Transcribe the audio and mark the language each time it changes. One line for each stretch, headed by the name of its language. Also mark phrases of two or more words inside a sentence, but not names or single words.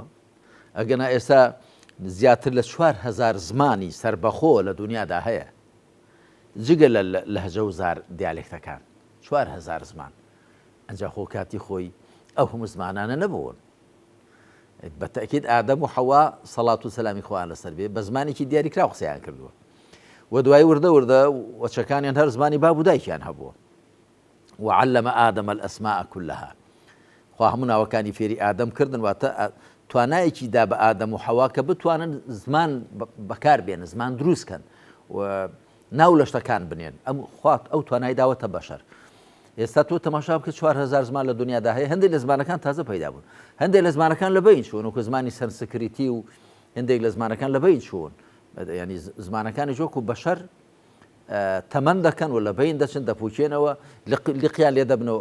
Central Kurdish: ئەگەنا ئێستا زیاتر لە 4000 زمانی سربەخۆ لە دنیادا هەیە جگە لە لەهجە و زار دیالێکتەکان 4000 زمان. ئەنجا خۆ کاتی خۆی ئەو هەموو زمانانە نەبوون. بەتەکید ئادەم و حەوا سەڵات و سەلامی خۆیان لەسەر بێ بە زمانێکی دیاریکرا قسەیان کردووە و دوای وردە وەچەکانیان هەر زمانی باب و دایکیان هەبووە.
Arabic: وعلم ئادەم الأسماء كلها،
Central Kurdish: خوا هەموو ناوەکانی فێری ئادەم کردن، واتە توانایەکی دا بە ئادەم و حەوا کە بتوانن زمان بەکار بێنن، زمان دروستکەن و ناو لە شتەکان بنێن. خوات ئەو توانای داوەتە بەشەر. ئێستا تۆ تەماشا بکە 4000 زمان لە دنیادا هەیە، هەندێک لە زمانەکان تازە پەیدا بوون، هەندێک لە زمانەکان لە بین چوون، وەکو زمانی سەنسکریتی و هەندێک لە زمانەکان لە بین چوون، ینی زمانەکانی وەکو بەشەر تەمەن دەکەن و لە بین دەچن دەپوچێنەوە لقیان لێ دەبنەوە.